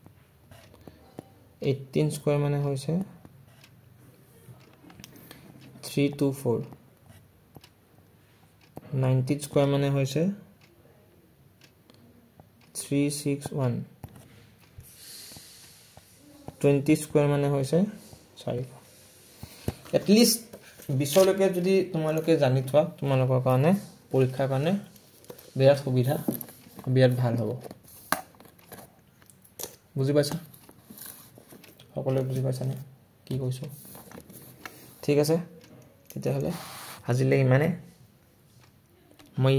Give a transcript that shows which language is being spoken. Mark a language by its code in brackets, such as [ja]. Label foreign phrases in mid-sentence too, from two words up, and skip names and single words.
[as] 18 স্কোৱাৰ মানে হৈছে 324 19 স্কোৱাৰ মানে হৈছে 361 20 স্কোৱাৰ মানে হৈছে 4 এটলিষ্ট 20 লৈকে যদি তোমালোকে জানি থোৱা তোমালোকৰ কাৰণে পৰীক্ষাৰ কাৰণে বিৰাট সুবিধা বিৰাট ভাল হ'ব বুজি পাইছা সকলোৱে বুজি পাইছা নে কি কৈছো ঠিক আছে তেতিয়া হলে আজিলৈ ইমানে মই